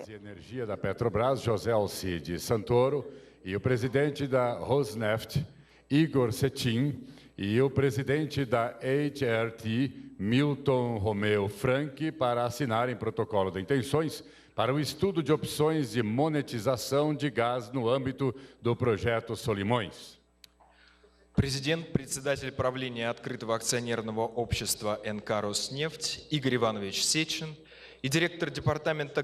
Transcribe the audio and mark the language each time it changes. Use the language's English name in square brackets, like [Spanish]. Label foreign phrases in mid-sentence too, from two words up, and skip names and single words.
[Portuguese] De Energia da Petrobras, José Alcide Santoro, e o presidente da Rosneft, Igor Sechin, e o presidente da HRT, Milton Romeu Frank, para assinarem protocolo de intenções para o estudo de opções de monetização de gás no âmbito do projeto Solimões. [Russian] Президент, председатель правления открытого акционерного общества НК «Роснефть» Игорь Иванович Сечин и директор департамента